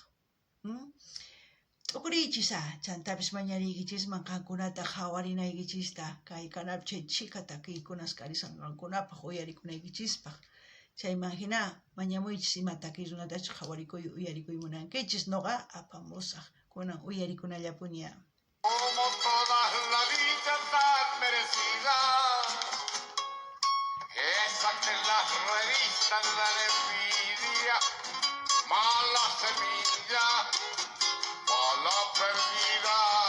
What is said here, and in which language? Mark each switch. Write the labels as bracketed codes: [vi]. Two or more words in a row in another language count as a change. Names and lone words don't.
[qu] T'ukuriychisa chantapis mañariykichisman qankunata hawarinaykichista kay kanapi chay chika takiykunas karisanqankunapaq uyarikunaykichispaq. Chayman hina mañamuychis ima takiy runatachus uyarikuy munankichis noqa apamusaq kunan uyarikunallapuña. [es] Como todas la dicha tan merecida, esa que en las revistas la envidia, mala semilla, mala perdida.